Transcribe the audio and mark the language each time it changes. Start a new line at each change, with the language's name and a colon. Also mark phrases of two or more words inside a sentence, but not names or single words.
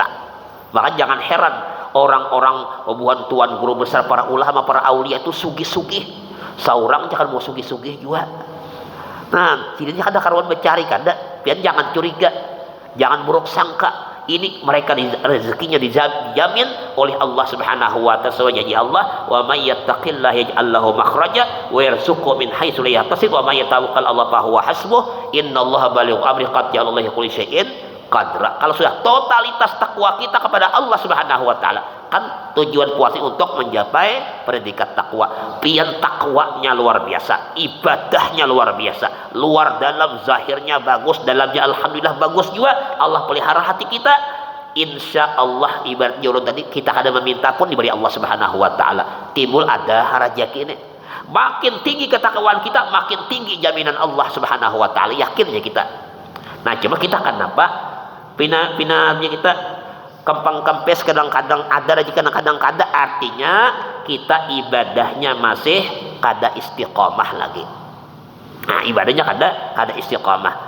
Banjar: Maka jangan heran orang-orang buhan tuan guru besar, para ulama, para aulia itu sugih-sugih. Seorang jangan mau sugih-sugih juga. Nah, tidaknya kada karuan mencari kada. Pian jangan curiga, jangan buruk sangka, ini mereka rezekinya dijamin oleh
Arabic: الله سبحانه وتعالى.
Banjar: Sesuai janji
Arabic: Allah, ومن يتق الله يجعل له مخرجا ويرزقه من حيث لا يحتسب ومن يتوكل على الله فهو حسبه إن الله بالغ أمره قد جعل الله لكل شيء قدرا.
Banjar: Kalau sudah totalitas takwa kita kepada
Arabic: الله سبحانه وتعالى,
Banjar: kan tujuan puasa untuk mencapai predikat takwa. Pian takwanya luar biasa, ibadahnya luar biasa, luar dalam zahirnya bagus, dalamnya alhamdulillah bagus juga. Allah pelihara hati kita.
Arabic: إن شاء الله
Banjar: ibarat jurun tadi, kita kada meminta pun diberi
Arabic: الله سبحانه وتعالى.
Banjar: Timbul ada rezeki ini. Makin tinggi ketakwaan kita, makin tinggi jaminan
Arabic: الله سبحانه وتعالى.
Banjar: Yakinnya kita. Nah, cuma kita kenapa pina kita kempang kempes kadang-kadang ada aja, kadang-kadang kada, artinya kita ibadahnya masih kada istiqomah lagi. Nah, ibadahnya kada istiqomah.